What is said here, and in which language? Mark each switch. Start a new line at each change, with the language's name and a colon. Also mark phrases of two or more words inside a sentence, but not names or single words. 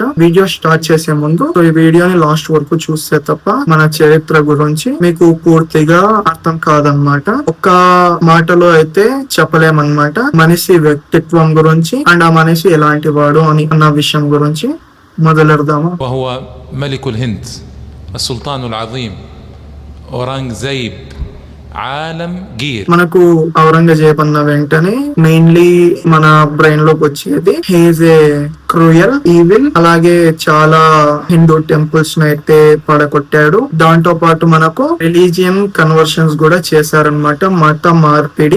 Telugu: వీడియో స్టార్ట్ చేసే ముందు ఈ వీడియోని లాస్ట్ వరకు చూస్తే తప్ప మన చరిత్ర గురించి మీకు పూర్తిగా అర్థం కాదనమాట. ఒక్క మాటలో అయితే చెప్పలేమన్నమాట. మనిషి వ్యక్తిత్వం గురించి అండ్ ఆ మనిషి ఎలాంటి వాడు అని అన్న విషయం గురించి మొదలెడదాము.
Arabic: وهو ملك الهند السلطان العظيم أورانغزيب عالم గీర్.
Telugu: మనకు ఔరంగజేబ్ అన్న వెంటనే మెయిన్లీ మన బ్రెయిన్ లోకి వచ్చేది
English: he's a cruel, evil,
Telugu: అలాగే చాలా
English: Hindu temples
Telugu: ను అయితే పడగొట్టాడు. దాంతో పాటు మనకు
English: religion conversions
Telugu: కూడా చేశారనమాట, మత మార్పిడి.